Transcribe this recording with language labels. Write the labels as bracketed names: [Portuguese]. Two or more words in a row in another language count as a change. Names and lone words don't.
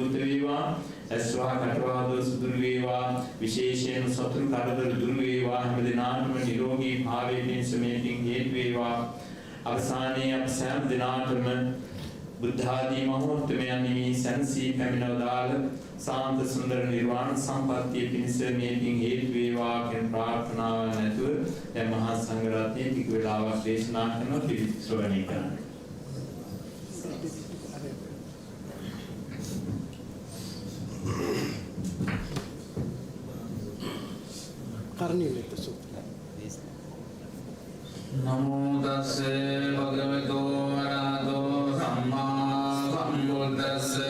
[Sinhala] දුරීභූත වේවා ඇස්වා කටවා දොස් දුරු වේවා විශේෂයෙන් සතුරු කරදර දුරු වේවා හැම දිනාටම නිරෝගී භාවයේ පිණිස මේ පින් හේතු වේවා අවසානයේ අප සෑම දිනාටම බුද්ධ ආදී මහෝත්තමයන් නිමි සැනසී පැමිණවදාළ සාන්ත සුන්දර නිර්වාණ සම්පත්තිය පිණිස මේ පින් හේතු වේවා කියන ප්‍රාර්ථනාව නැතුව දැන් මහා සංඝරත්නයේ ටික වේලාවක් දේශනා කරන පිළිත් ශ්‍රවණය කරන්න. Karniyametta Sutra. [Pali] Namo tassa bhagavato arahato samma sambuddhassa.